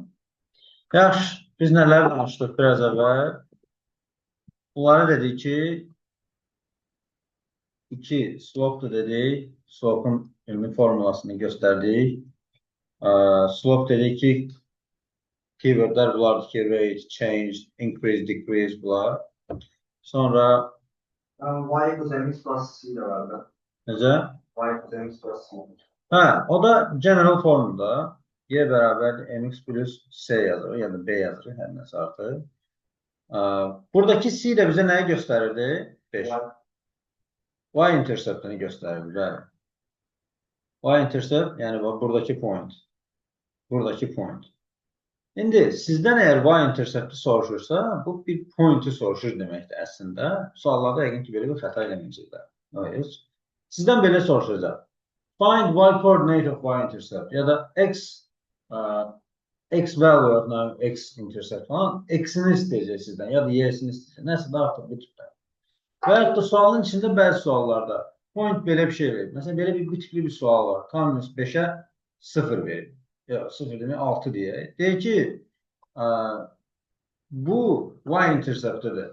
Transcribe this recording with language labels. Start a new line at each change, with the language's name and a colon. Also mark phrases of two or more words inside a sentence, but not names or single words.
Azerbaijani: Yaxşı, biz nələr danışdıq biraz əvvəl? Bunları dedik ki, 2 slope dedik. Slope'un ümumi formulasını göstərdik. Slope dedik ki, keywordlər bunlardır ki,
English: rate, change, increase, decrease bunlar.
Azerbaijani: Sonra
English: Y equals mx plus c
Azerbaijani: de var da. necə?
English: Y equals mx plus c.
Azerbaijani: Hə, o da general formda y bərabər
English: mx plus c
Azerbaijani: yazır, ya da b yazır, hər nəsə artıq. Buradakı c də bizə nəyi göstərirdi? 5. Y interceptini göstərirdi, bəli.
English: Y intercept,
Azerbaijani: yəni buradakı point. Buradakı point. İndi sizdən əgər y intercepti soruşursa, bu bir pointi soruşur deməkdir əslində. Suallarda yəqin ki, belə bir xəta eləməyəcəklər. Sizdən belə soruşacaq.
English: Find y coordinate of y intercept
Azerbaijani: ya da
English: x value of x intercept
Azerbaijani: falan x'ini istəyəcək sizdən ya da y'sini istəyəcək. Nəsə də artıq bu tipdə. Və yaxud da sualın içində bəzi suallarda point belə bir şey verir. Məsələn, belə bir tipli bir sual var. K- 5'ə 0 verir. Ya 0 demək 6 deyək. Deyir ki, bu y interceptidir.